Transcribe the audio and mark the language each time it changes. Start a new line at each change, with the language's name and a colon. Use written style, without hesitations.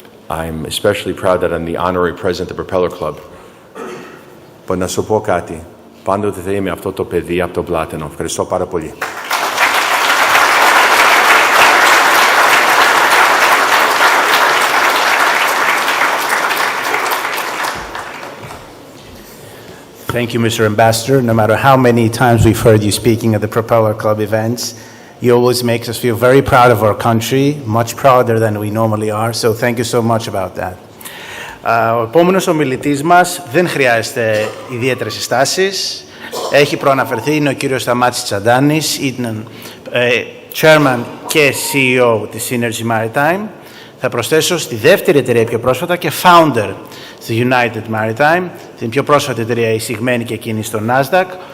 Greek: I'm especially proud that I'm the honorary president of the Propeller Club. But να σου πω κάτι, πάντοτε θα είμαι αυτό το παιδί από το πλάτανο. Ευχαριστώ πάρα πολύ.
English: Thank you, Mr. Ambassador. No matter how many times we've heard you speaking at the Propeller Club events, you always make us feel very proud of our country, much prouder than we normally are. So thank you so much about that.
Greek: Ο επόμενος ομιλητής μας δεν χρειάζεται ιδιαίτερες συστάσεις. Έχει προαναφερθεί, είναι ο κύριος Σταμάτης Τσαντάνης, είναι chairman και CEO της Seanergy Maritime. Θα προσθέσω στη δεύτερη εταιρεία πιο πρόσφατα και founder στη United Maritime, την πιο πρόσφατη εταιρεία εισηγμένη και εκείνη στο Nasdaq.